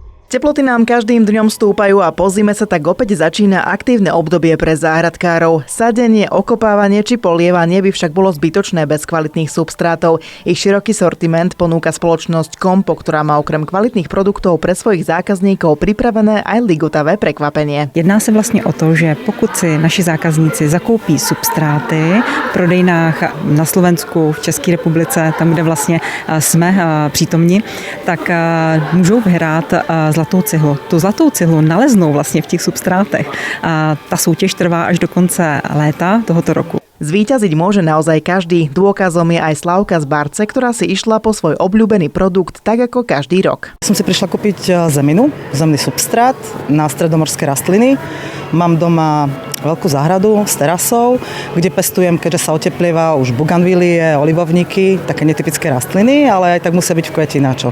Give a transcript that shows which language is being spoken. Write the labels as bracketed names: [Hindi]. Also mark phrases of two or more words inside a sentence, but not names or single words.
[Slovak] Teploty nám každým dňom stúpajú a po zime sa tak opäť začína aktívne obdobie pre záhradkárov. Sadenie, okopávanie či polievanie by však bolo zbytočné bez kvalitných substrátov. Ich široký sortiment ponúka spoločnosť Compo, ktorá má okrem kvalitných produktov pre svojich zákazníkov pripravené aj ligotavé prekvapenie. [Czech] Jedná se vlastně o to, že pokud si naši zákazníci zakoupí substráty v prodejnách na Slovensku, v České republice, tam, kde vlastně jsme přítomni, tak můžou vyhrát zlatou cihlu. Tu zlatou cihlu naleznou vlastně v těch substrátech. A ta soutěž trvá až do konce léta tohoto roku. [Slovak] Zvíťaziť môže naozaj každý. Dôkazom je aj Slavka z Barce, ktorá si išla po svoj obľúbený produkt tak ako každý rok. Som si prišla kúpiť zemný substrát na stredomorské rastliny. Mám doma veľkú záhradu s terasou, kde pestujem, keďže sa oteplieva, už buganvílie, olivovníky, také netypické rastliny, ale aj tak musia byť v kvetináčoch.